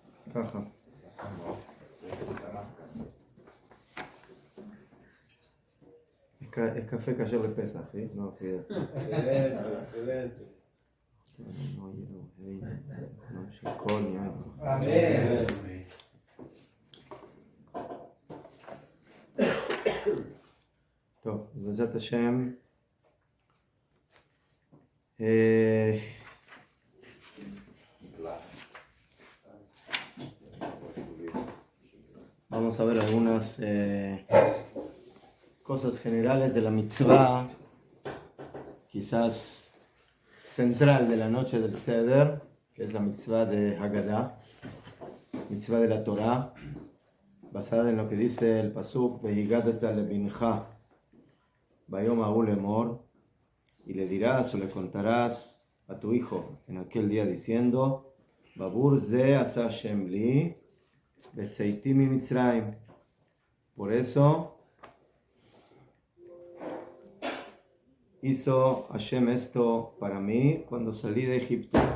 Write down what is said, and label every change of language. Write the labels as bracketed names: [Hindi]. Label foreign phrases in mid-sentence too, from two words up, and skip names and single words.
[Hebrew] ככה. [Spanish] El café cayó de Pesaj, ¿sí? No, cuidado. Excelente. No, Shekoni, Amén. [Hebrew] טוב, אז בעזרת השם, [Spanish] vamos a ver algunas cosas generales de la mitzvah, quizás central de la noche del Seder, que es la mitzvah de Haggadah, mitzvah de la Torah, basada en lo que dice el pasuk, [Hebrew] והגדת לבנך ביום ההוא לאמר, [Spanish] y le dirás o le contarás a tu hijo en aquel día diciendo, [Hebrew] בעבור זה עשה השם לי בצאתי ממצרים. [Spanish] Por eso hizo Hashem esto para mí cuando salí de Egipto.